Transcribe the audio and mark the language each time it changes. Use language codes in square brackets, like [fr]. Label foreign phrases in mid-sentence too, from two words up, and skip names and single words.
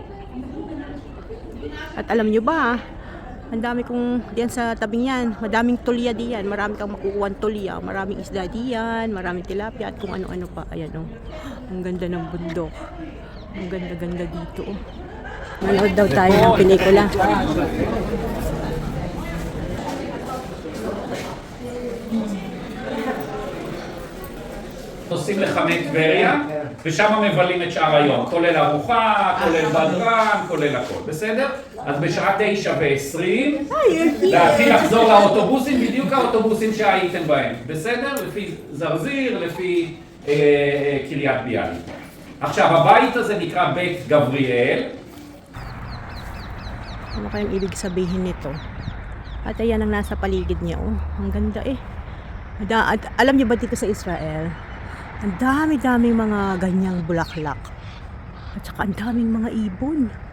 [tl] At alam nyo ba, ang dami kong diyan sa tabing yan, madaming tulya diyan, marami kang makukuha tulya, maraming isda diyan, maraming tilapia at kung ano-ano pa. Ayan, oh. Ang ganda ng bundok. Ang ganda-ganda dito, oh. Manood daw tayo ng pelikula. [he] נוסעים לחמי טבריה, ושם מבלים את שאר היום, כולל ארוחה, כולל בדרן, כולל הכל, בסדר? אז בשעה 9:20 להתחיל לחזור לאוטובוסים, בדיוק האוטובוסים שהייתם בהם, בסדר? לפי זרזיר, לפי קריית ביאליק. עכשיו, הבית הזה נקרא בית גבריאל. [tl] Ano kayang ibig sabihin nito? At ayan ang nasa paligid niya, oh. Ang ganda, eh. At alam niyo ba dito sa Israel, ang dami-daming mga ganyang bulaklak. At saka ang daming mga ibon.